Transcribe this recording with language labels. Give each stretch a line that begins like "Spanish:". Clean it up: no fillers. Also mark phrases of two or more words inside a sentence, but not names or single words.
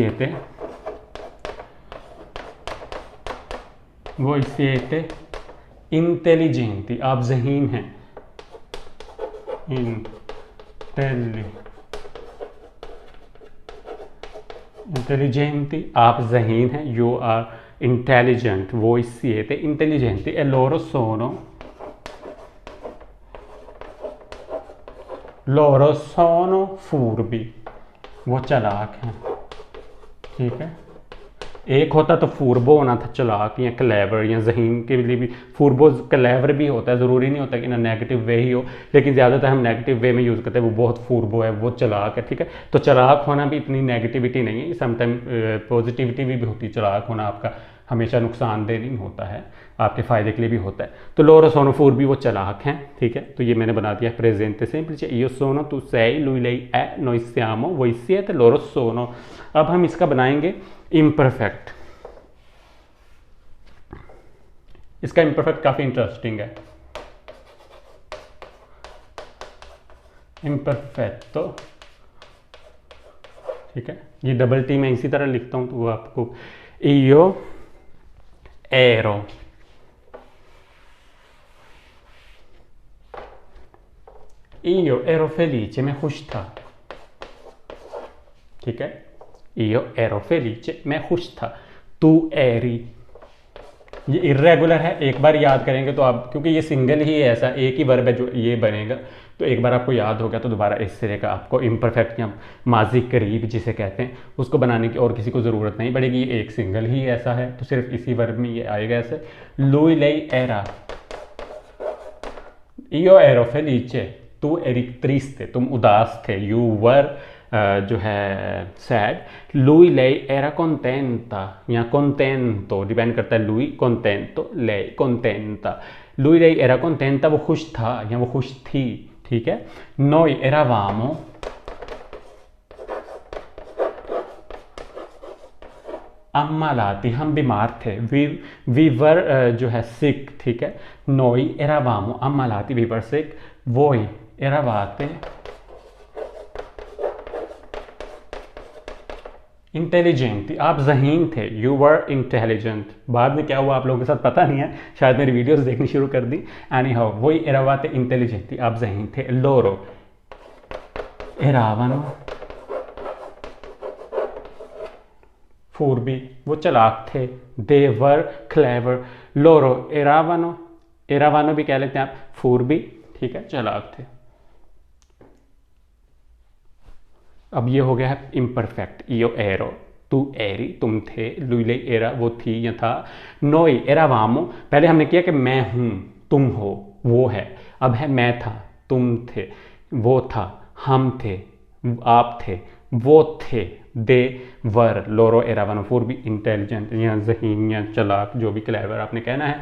Hindi: इससे इंटेलिजेंटी, आप ज़हीन हैं, इंटेलिजेंटी आप ज़हीन हैं,
English: you are intelligent,
Hindi: वो
Italian: siete intelligenti e loro sono furbi,
Hindi: वो चालाक हैं, ठीक है। एक होता तो फूरबो होना था, चालाक या क्लेवर या ज़हीन के लिए भी फूरबो क्लेवर भी होता है, ज़रूरी नहीं होता कि ना
English: negative way
Hindi: ही हो, लेकिन ज़्यादातर हम
English: negative way
Hindi: में यूज़ करते हैं, वो बहुत फूरबो है, वो चालाक है, ठीक है। तो चालाक होना भी इतनी नेगेटिविटी नहीं है,
English: sometime positivity
Hindi: भी होती है, चालाक होना आपका हमेशा नुकसानदेह नहीं होता है, आपके फ़ायदे के लिए भी होता है।
Italian: तो loro sono furbi,
Hindi: वो चालाक हैं, ठीक है। तो ये मैंने बना दिया प्रेजेंट semplice,
Italian: io sono, tu sei, lui lei è, noi siamo, voi siete, loro sono।
Hindi: अब हम इसका बनाएंगे इम्परफेक्ट। इसका इम्परफेक्ट काफ़ी इंटरेस्टिंग है। इम्परफेक्टो, ठीक है। ये
English: double t
Hindi: मैं इसी तरह लिखता हूँ तो वो आपको
Italian: io ero, io ero felice,
Hindi: मैं खुश था, ठीक है।
Italian: io ero felice,
Hindi: मैं खुश था। तू eri, ये इरेगुलर है, एक बार याद करेंगे तो आप, क्योंकि ये सिंगल ही है, ऐसा एक ही वर्ब है जो ये बनेगा, तो एक बार आपको याद हो गया तो दोबारा इस तरह का आपको इम्परफेक्ट या माजी करीब जिसे कहते हैं उसको बनाने की और किसी को ज़रूरत नहीं पड़ेगी। ये एक सिंगल ही ऐसा है तो सिर्फ इसी वर्ब में ये आएगा ऐसे।
Italian: lui lei era, io ero felice, tu eri triste,
Hindi: तुम उदास थे,
English: you were
Hindi: जो है
English: सैड।
Italian: lui lei era contenta या contento,
Hindi: डिपेंड करता है,
Italian: lui contento, lei contenta। lui lei era contenta,
Hindi: वो खुश था या वो खुश थी, ठीक है।
Italian: noi eravamo ammalati,
Hindi: हम बीमार थे,
English: we were
Hindi: जो है
English: sick,
Hindi: ठीक है।
English: noi eravamo ammalati, we were sick,
Italian: voi eravate
Hindi: इंटेलिजेंट, आप जहीन थे,
English: you were intelligent.
Hindi: बाद में क्या हुआ आप लोगों के साथ पता नहीं है, शायद मेरी वीडियोस देखनी शुरू कर दी।
English: anyhow,
Hindi: वही
Italian: eravate intelligenti,
Hindi: आप जहीन थे।
Italian: loro eravano furbi,
Hindi: वो चालाक थे।
English: they were clever.
Italian: loro eravano,
Hindi: एरावानो भी कह लेते हैं आप, फूरबी, ठीक है, चालाक थे। अब ये हो गया है इम्परफेक्ट।
Italian: io ero, tu eri,
Hindi: तुम थे।
Italian: lui lei era,
Hindi: वो थी या था।
Italian: noi eravamo,
Hindi: पहले हमने किया कि मैं हूँ, तुम हो, वो है। अब है मैं था, तुम थे, वो था, हम थे, आप थे, वो थे।
English: they were,
Italian: loro eravano furbi,
Hindi: इंटेलिजेंट या ज़हीन या चालाक, जो भी क्लेवर आपने कहना है।